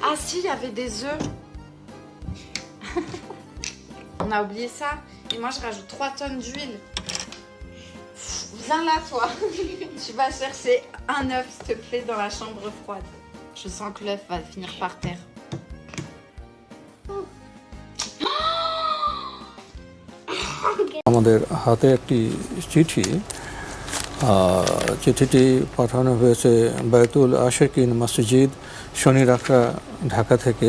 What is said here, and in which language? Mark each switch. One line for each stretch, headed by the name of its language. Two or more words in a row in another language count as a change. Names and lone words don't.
French: Ah si, il y avait des œufs. On a oublié ça. Et moi, je rajoute 3 tonnes d'huile. Viens là, toi. Tu vas chercher un œuf, s'il te plaît, dans la chambre froide. Je sens que l'œuf va finir par terre.
Bangla: আমাদের হাতে একটি চিঠি চিঠিটি পাঠানো হয়েছে বায়তুল আশেকিন মসজিদ শনিরাখড়া ঢাকা থেকে।